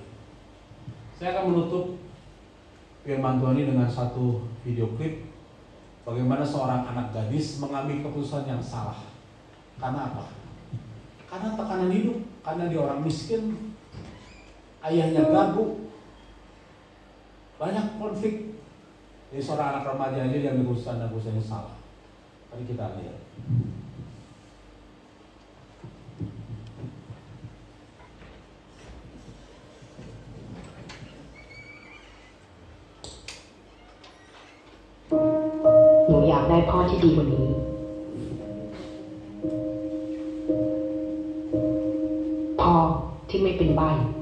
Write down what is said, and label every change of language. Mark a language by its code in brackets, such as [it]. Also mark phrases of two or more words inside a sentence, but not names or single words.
[id] Saya akan menutup firman Tuhan ini dengan satu video klip bagaimana seorang anak gadis mengambil keputusan yang salah. Karena apa? Karena tekanan hidup, karena dia orang miskin, ayahnya gagu, banyak konflik. Jadi seorang anak remaja aja yang keputusan yang salah. Mari kita lihat. [th] หนูอยากได้พ่อที่ดีกว่านี้พ่อที่ไม่เป็นใบ้